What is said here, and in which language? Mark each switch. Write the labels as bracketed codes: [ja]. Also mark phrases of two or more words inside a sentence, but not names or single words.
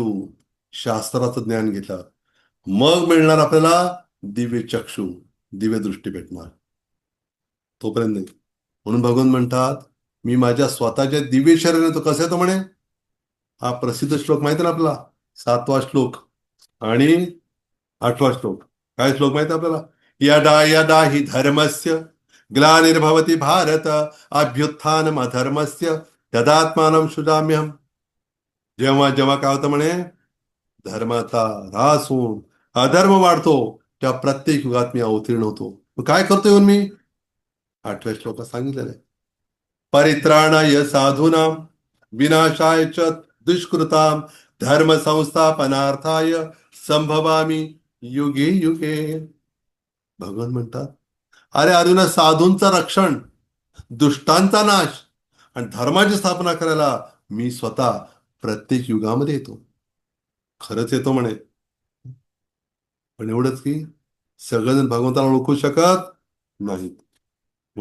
[mr] शास्त्राचं ज्ञान घेतलं, मग मिळणार आपल्याला दिव्य चक्षु, दिव्य दृष्टी भेटणार. तोपर्यंत नाही. म्हणून भगवान म्हणतात, मी माझ्या स्वतःच्या दिव्य शरीराने, तो कसं येतो म्हणे, हा प्रसिद्ध श्लोक माहिती ना आपला, 7वा श्लोक आणि 8वा श्लोक. काय श्लोक माहिती आपल्याला? [sa] यदा यदा हि धर्मस्य ग्लानिर्भवति भारत अभ्युत्थानम अधर्मस्य तदात्मानं सृजाम्यहम्. [mr] जेव्हा जेव्हा काय होतं म्हणे, धर्माचा ऱ्हास होऊन अधर्म वाढतो, त्या प्रत्येक युगात मी अवतीर्ण होतो. मग काय करतो येऊन मी? 8व्या श्लोकात सांगितलेलं आहे, [sa] परित्राणाय साधूनां विनाशाय च दुष्कृतां धर्म संस्थापनार्थाय संभवामी युगे युगे. [mr] भगवान म्हणतात, अरे अर्जुना, साधूंचं रक्षण, दुष्टांचा नाश आणि धर्माची स्थापना करायला मी स्वतः प्रत्येक युगामध्ये येतो. खरंच येतो म्हणे. पण एवढंच की सगळेजण भगवंताला ओळखू शकत नाहीत.